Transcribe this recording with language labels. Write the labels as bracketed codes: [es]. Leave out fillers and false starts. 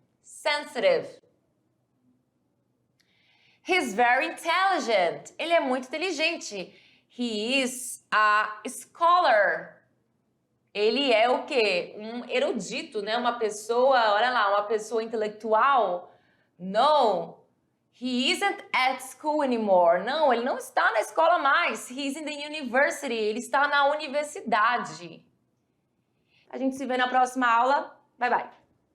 [en] Sensitive. He's very intelligent. [pt] Ele é muito inteligente. [en] He is a scholar. [pt] Ele é o quê? Um erudito, né? Uma pessoa, olha lá, uma pessoa intelectual. [en] No, he isn't at school anymore. [pt] Não, ele não está na escola mais. [en] He's in the university. [pt] Ele está na universidade. A gente se vê na próxima aula. Bye, bye.